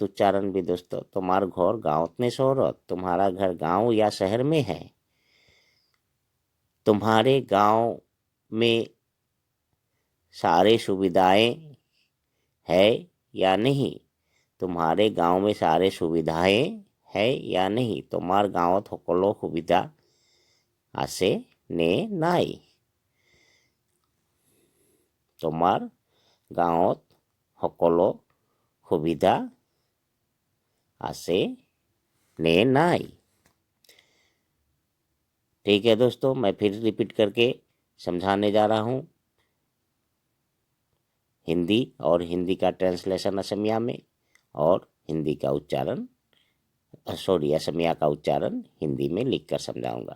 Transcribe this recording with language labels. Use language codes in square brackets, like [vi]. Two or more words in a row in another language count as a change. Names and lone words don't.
[hi] उच्चारण भी दोस्तों, [as] তোমাৰ ঘৰ গাঁৱত নে চহৰত। [hi] तुम्हारा घर गांव या शहर में है। तुम्हारे गांव में सारे सुविधाएं है या नहीं? तुम्हारे गांव में सारे सुविधाएं है या नहीं? [as] তোমাৰ গাঁৱত সকলো সুবিধা আছে নে নাই? তোমার গাঁৱত সকলো সুবিধা আছে ने নাই? [hi] ठीक है दोस्तों, मैं फिर रिपीट करके समझाने जा रहा हूँ। हिंदी और हिंदी का ट्रांसलेशन असमिया में और हिंदी का उच्चारण असमिया का उच्चारण हिंदी में लिखकर समझाऊंगा।